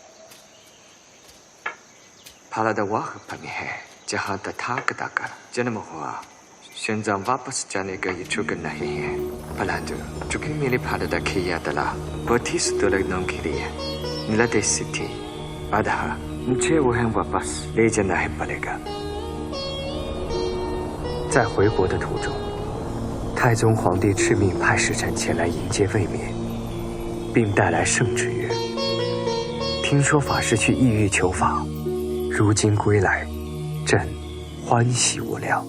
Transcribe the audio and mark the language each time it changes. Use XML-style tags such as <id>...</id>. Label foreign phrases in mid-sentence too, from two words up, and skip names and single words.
<hi>भारतवर्ष में है जहाँ तथागत का जन्म हुआ, श्वेनजांग वापस जाने का इच्छुक नहीं है। परंतु चूंकि मेरे भारत की यात्रा बहुत ही सुदूर के लिए निर्देश थी, अतः मुझे वह वापस ले जाना ही पड़ेगा।</hi> <zh>在回国的途中，太宗皇帝敕命派使臣前来迎接卫冕，并带来圣旨曰：听说法师去异域求法，如今归来，朕欢喜无量。</zh>